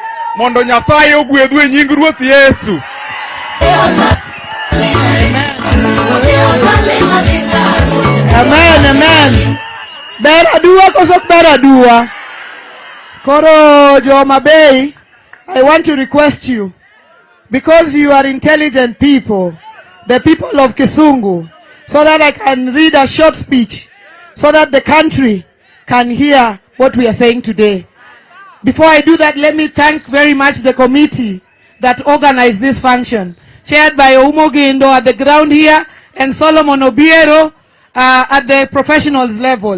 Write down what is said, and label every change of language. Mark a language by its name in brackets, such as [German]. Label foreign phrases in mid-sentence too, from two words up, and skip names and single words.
[Luo (Kenya and Tanzania)] mondo Nyasaye ogwedhu e nying Ruoth Yesu. Amen, amen. Beradua kosok beradua. Koro Mutembei, [English] I want to request you, because you are intelligent people, the people of Kisungu, so that I can read a short speech, so that the country can hear what we are saying today. Before I do that, let me thank very much the committee that organized this function, chaired by Oumo Gendo at the ground here and Solomon Obiero at the professionals level.